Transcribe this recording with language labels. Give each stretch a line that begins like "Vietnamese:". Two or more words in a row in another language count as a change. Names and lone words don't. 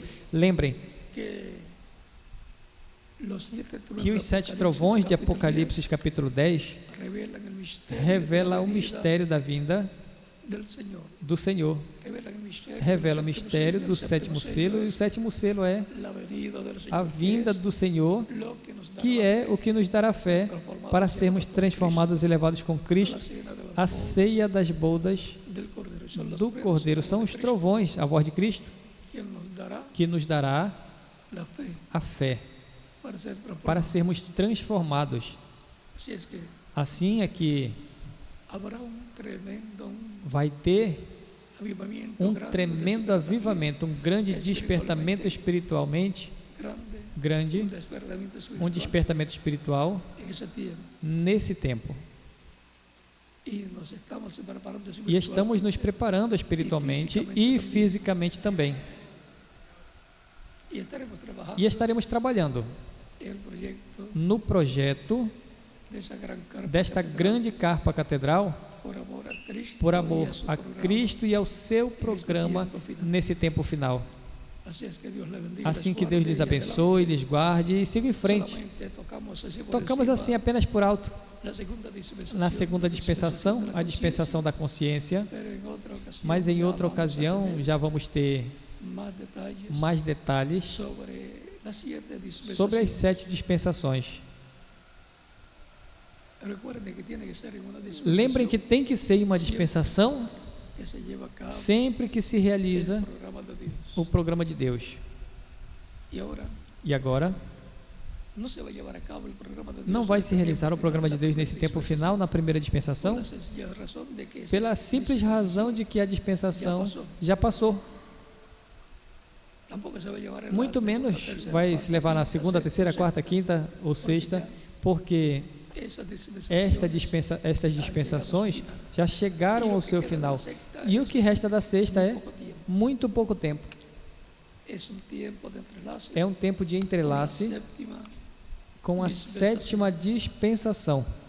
Portuguese: Lembrem que os 7 trovões de Apocalipse capítulo 10 revela o mistério da vinda do Senhor, revela o mistério do sétimo selo, e o sétimo selo é a vinda do Senhor, que é o que nos dará fé para sermos transformados e levados com Cristo à ceia das bodas do Cordeiro. São os trovões, a voz de Cristo, que nos dará a fé para sermos transformados. Assim é que
Spanish: habrá un tremendo
Portuguese: vai ter
Spanish: avivamiento
Portuguese: um grande, tremendo avivamento, um grande despertamento espiritualmente grande,
Spanish: un despertamiento
Portuguese: um
Spanish: espiritual
Portuguese: despertamento espiritual
Spanish: en ese tiempo.
Portuguese: nesse tempo.
Spanish: Y nos estamos preparando
Portuguese: E
Spanish: espiritualmente.
Portuguese: estamos nos preparando espiritualmente e fisicamente também.
Spanish: Y estaremos trabajando
Portuguese: E estaremos trabalhando
Spanish: en el proyecto
Portuguese: no projeto
Spanish: de esa gran carpa
Portuguese: desta
Spanish: catedral,
Portuguese: grande carpa catedral,
Spanish: por amor a Cristo,
Portuguese: por
Spanish: y
Portuguese: amor
Spanish: su
Portuguese: a
Spanish: programa.
Portuguese: Cristo e ao seu programa nesse tempo final.
Spanish: Así es que Dios le bendiga,
Portuguese: Assim
Spanish: les
Portuguese: que Deus
Spanish: guarde
Portuguese: lhes
Spanish: y
Portuguese: abençoe, lhes guarde e siga em
Spanish: adelante.
Portuguese: frente.
Spanish: Solamente tocamos así por
Portuguese: Tocamos
Spanish: encima
Portuguese: assim apenas por alto.
Spanish: la segunda dispensación,
Portuguese: Na segunda dispensação,
Spanish: de la
Portuguese: a dispensação da consciência,
Spanish: conciencia, pero en otra ocasión
Portuguese: mas em
Spanish: ya
Portuguese: outra
Spanish: vamos a
Portuguese: ocasião
Spanish: tener
Portuguese: já vamos ter
Spanish: más detalles
Portuguese: mais detalhes
Spanish: sobre las 7 dispensaciones.
Portuguese: sobre as 7 dispensações.
Spanish: Recuerden que tiene que ser en una dispensación
Portuguese: Lembrem que tem que ser em uma dispensação
Spanish: que se lleva a cabo
Portuguese: sempre que se realiza
Spanish: el programa de Dios.
Portuguese: o programa de Deus.
Spanish: Y ahora
Portuguese: E agora,
Spanish: no se va a llevar a cabo el programa de Dios.
Portuguese: não vai
Spanish: en
Portuguese: se
Spanish: este
Portuguese: realizar
Spanish: tiempo
Portuguese: o programa de
Spanish: final,
Portuguese: Deus
Spanish: la
Portuguese: nesse
Spanish: primera
Portuguese: tempo
Spanish: dispensación,
Portuguese: final, na primeira
Spanish: por
Portuguese: dispensação,
Spanish: la sencilla razón de que esa
Portuguese: pela simples
Spanish: dispensación
Portuguese: razão de que a dispensação já passou.
Spanish: tampoco se va a llevar en la
Portuguese: Muito
Spanish: segunda,
Portuguese: menos
Spanish: tercera,
Portuguese: vai
Spanish: cuarta,
Portuguese: se levar na
Spanish: quinta,
Portuguese: segunda,
Spanish: sexta,
Portuguese: terceira,
Spanish: séptima,
Portuguese: quarta, quinta ou sexta, porque essas estas dispensações já chegaram ao seu final. E o que resta da sexta é muito pouco tempo. É um tempo de entrelace com a sétima dispensação.